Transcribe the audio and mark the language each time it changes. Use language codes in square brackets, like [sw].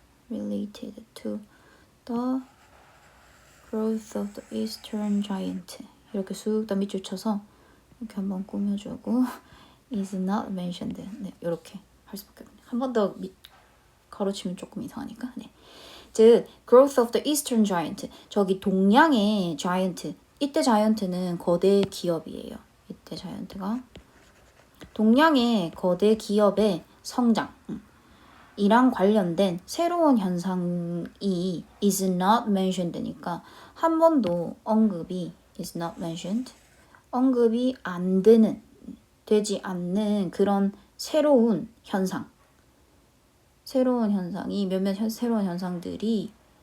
[en] Related to the growth of the eastern giant. [ko] 이렇게 쑥 다 밑줄 쳐서 이렇게 한번 꾸며주고 [en] is not mentioned. [ko] 네, 이렇게 할 수밖에 없네요. 한 번 더 가로치면 조금 이상하니까. 네. [en] 즉, growth of the eastern giant. [ko] 저기 동양의 giant. 이때 자이언트는 거대 기업이에요. 이때 자이언트가 동양의 거대 기업의 성장 이랑 관련된 새로운 현상이 [en] is not mentioned [ko] 니까 한 번도 언급이 is not mentioned 언급이 안 되는 되지 않는 그런 새로운 현상 새로운 현상이 몇몇 새로운 현상들이